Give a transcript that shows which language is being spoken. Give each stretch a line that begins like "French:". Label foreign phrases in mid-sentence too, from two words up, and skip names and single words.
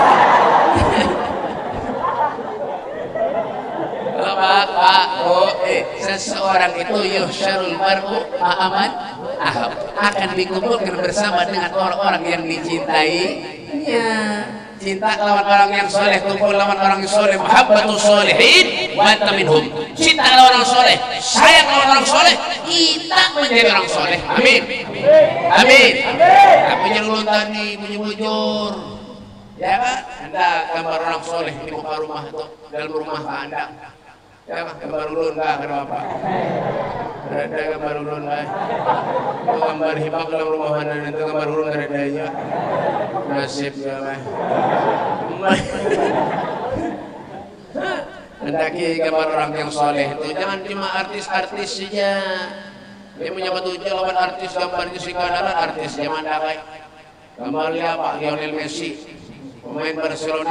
Indonesian: Pak, seseorang itu
Arabic: يحشر المرء مع من
Indonesian: akan dikumpulkan bersama dengan orang-orang yang dicintainya.
Banjar: Cinta lawan orang yang soleh, kumpul lawan orang yang soleh,
Arabic: محبة الصالحين وأنت منهم.
Banjar: Cinta lawan orang soleh, sayang lawan orang soleh, kita menjadi orang soleh. Amin. Tapi jangan tadi bujur. Ya kan?
Indonesian: Anda gambar orang soleh di muka rumah atau dalam rumah Anda.
Banjar: Ya gambar ulun ka kada apa. Ada gambar ulun ka. Gambar hibak dalam rumahan itu gambar ulun kada daya. Nasib ya mah.
Indonesian: Hendaki gambar orang yang soleh itu jangan cuma artis-artis saja.
Banjar: Dia punya petunjuk lawan artis gambarnya sekadaran artis zaman dakai.
Indonesian: Gambarnya Pak Lionel Messi, pemain Barcelona.